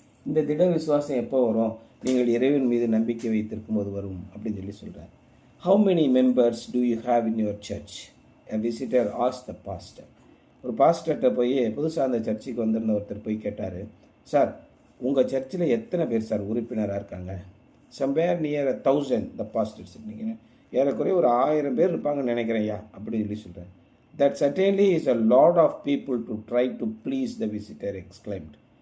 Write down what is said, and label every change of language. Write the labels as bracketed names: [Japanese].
[Tamil] இந்த திட விசுவாசம் எப்போ வரும்? நீங்கள் இறைவன் மீது நம்பிக்கை வைத்திருக்கும் போது வரும் அப்படின்னு சொல்லி சொல்கிறார். [English] How many members do you have in your church? A visitor asked the pastor. [Tamil] ஒரு பாஸ்டர்கிட்ட போய், புதுசாக அந்த சர்ச்சுக்கு வந்திருந்த ஒருத்தர் போய் கேட்டார், சார் உங்கள் சர்ச்சில் எத்தனை பேர் சார் உறுப்பினராக இருக்காங்க? [English] Somewhere near 1000 the pastors. [Tamil] நீங்கள் ஏறக்குறைய ஒரு 1000 பேர் இருப்பாங்கன்னு நினைக்கிறேன் ஐயா அப்படின்னு சொல்லி சொல்கிறேன். [English] That certainly is a lot of people to try to please the visitor exclaimed.